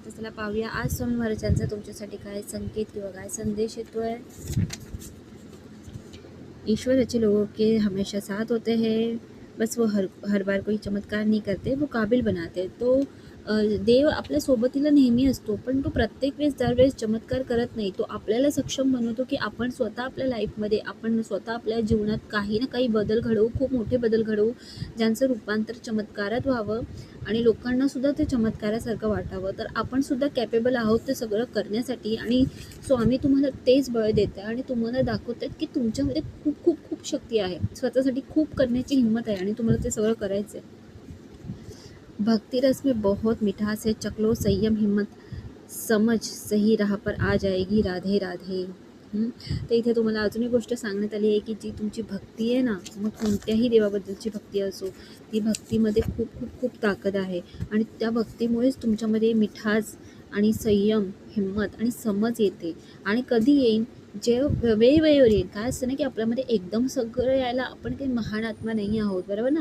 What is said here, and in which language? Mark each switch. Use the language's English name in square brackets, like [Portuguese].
[Marathi] तर चला पाहूया आज स्वामी महाराजांचा तुमच्यासाठी काय संकेत किंवा काय संदेश येतोय. [Hindi] ईश्वर अच्छे लोगों के हमेशा साथ होते हैं, बस वो हर बार कोई चमत्कार नहीं करते, वो काबिल बनाते. [Marathi] तो देव आपल्या सोबतीला नेहमी असतो, पण तो प्रत्येक वेळेस दरवेळेस चमत्कार करत नाही. तो आपल्याला सक्षम बनवतो की आपण स्वतः आपल्या लाईफमध्ये, आपण स्वतः आपल्या जीवनात काही ना काही बदल घडवू, खूप मोठे बदल घडवू, ज्यांचं रूपांतर चमत्कारात व्हावं आणि लोकांना सुद्धा ते चमत्कारासारखं वाटावं. तर आपण सुद्धा कॅपेबल आहोत ते सगळं करण्यासाठी. आणि स्वामी तुम्हाला तेच बळ देत आहे आणि तुम्हाला दाखवत आहेत की तुमच्यामध्ये खूप खूप खूप शक्ती आहे, स्वतःसाठी खूप करण्याची हिंमत आहे आणि तुम्हाला ते सगळं करायचं आहे. [Hindi] भक्ति रस में बहुत मिठास है, चकलो संयम हिम्मत समझ सही राह पर आ जाएगी, राधे राधे. [Marathi] तर इथे तुम्हाला अजून एक गोष्ट सांगण्यात आली आहे की जी तुमची भक्ती आहे ना, मग कोणत्याही देवाबद्दलची भक्ती असो, ती भक्तीमध्ये खूप खूप खूप ताकद आहे आणि त्या भक्तीमुळेच तुमच्यामध्ये मिठास आणि संयम, हिंमत आणि समज येते. आणि कधी येईल, जे वेळेवर येईल. काय असतं ना की आपल्यामध्ये एकदम सगळं यायला, आपण काही महान आत्मा नाही आहोत, बरोबर ना.